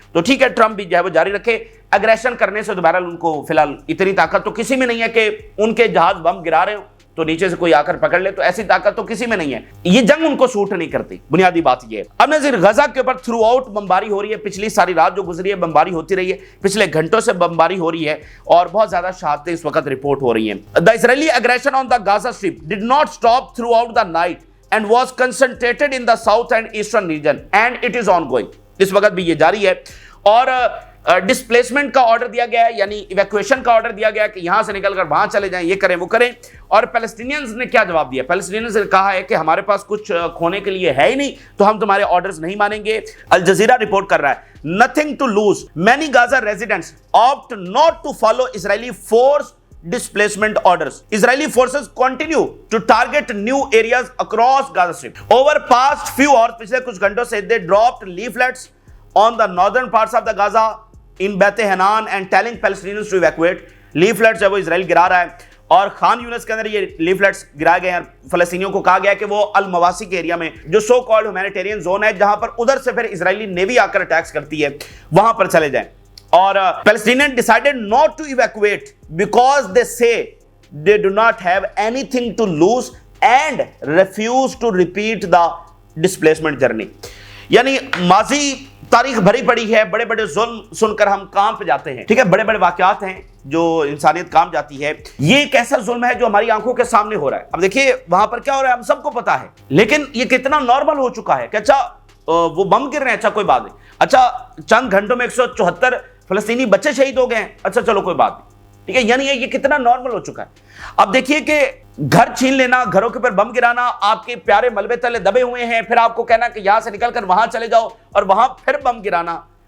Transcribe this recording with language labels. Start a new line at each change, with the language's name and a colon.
Urdu: تو ٹھیک ہے, ٹرمپ بھی جو ہے وہ جاری رکھے. اگریشن کرنے سے دوبارہ ان کو فی الحال اتنی طاقت تو کسی میں نہیں ہے کہ ان کے جہاز بم گرا رہے ہو تو نیچے سے کوئی آ کر پکڑ لے, تو ایسی طاقت تو کسی میں نہیں ہے. یہ جنگ ان کو سوٹ نہیں کرتی, بنیادی بات یہ ہے. اب نظیر غزہ کے اوپر تھرو آؤٹ بمباری ہو رہی ہے, پچھلی ساری رات جو گزری ہے بمباری ہوتی رہی ہے, پچھلے گھنٹوں سے بمباری ہو رہی ہے اور بہت زیادہ شہادتیں اس وقت رپورٹ ہو رہی ہیں.
English: The Israeli aggression on the Gaza Strip did not stop throughout the night and was concentrated in the south and eastern region and it is ongoing.
Urdu: اس وقت بھی یہ جاری ہے. اور ڈسپلیسمنٹ کا آرڈر دیا گیا ہے, یعنی ایویکویشن کا آرڈر دیا گیا ہے کہ یہاں سے نکل کر وہاں چلے جائیں, یہ کریں وہ کریں. اور پیلسٹینینز نے کیا جواب دیا؟ پیلسٹینینز نے کہا ہے کہ ہمارے پاس کچھ کھونے کے لیے ہے ہی نہیں, تو ہم تمہارے آرڈرز نہیں مانیں گے. الجزیرہ رپورٹ کر رہا ہے
English: nothing to lose, many Gaza residents opt not to follow Israeli force displacement orders. Israeli forces continue to target new areas across Gaza Strip. Over past few hours,
Urdu: پچھلے کچھ گھنٹوں سے
English: they dropped leaflets on the northern parts of the Gaza in Beit Hanan and telling Palestinians to evacuate.
Urdu: Leaflets ہے وہ اسرائیل گرا رہا ہے, اور خان یونس کے اندر یہ لیفلیٹس گرائے گئے ہیں. فلسطینیوں کو کہا گیا کہ وہ المواسی کے ایریا میں جو سو کالڈ ہیومینیٹیرین زون ہے, جہاں پر ادھر سے پھر اسرائیلی نیوی آ کر اٹیکس کرتی ہے, وہاں پر چلے جائیں.
English: اور Palestinians decided not to evacuate because they say they do not have anything to lose and refuse to repeat the displacement journey.
Urdu: یعنی ماضی تاریخ بھری پڑی ہے، بڑے بڑے ظلم سن کر ہم کانپ جاتے ہیں، ٹھیک ہے، بڑے بڑے واقعات ہیں جو انسانیت کانپ جاتی ہے۔ یہ ایک ایسا ظلم ہے جو ہماری آنکھوں کے سامنے ہو رہا ہے۔ اب دیکھیے وہاں پر کیا ہو رہا ہے ہم سب کو پتا ہے، لیکن یہ کتنا نارمل ہو چکا ہے کہ اچھا وہ بم گر رہے ہیں، اچھا کوئی بات نہیں، اچھا چند گھنٹوں میں 174 فلسطینی بچے شہید ہو گئے ہیں، اچھا چلو کوئی بات نہیں، ٹھیک ہے، یعنی یہ کتنا نارمل ہو چکا ہے۔ اب دیکھیے کہ گھر چھین لینا، گھروں کے اوپر بم گرانا، آپ کے پیارے ملبے تلے دبے ہوئے ہیں، پھر آپ کو کہنا کہ یہاں سے نکل کر وہاں چلے جاؤ اور وہاں پھر بم گرانا۔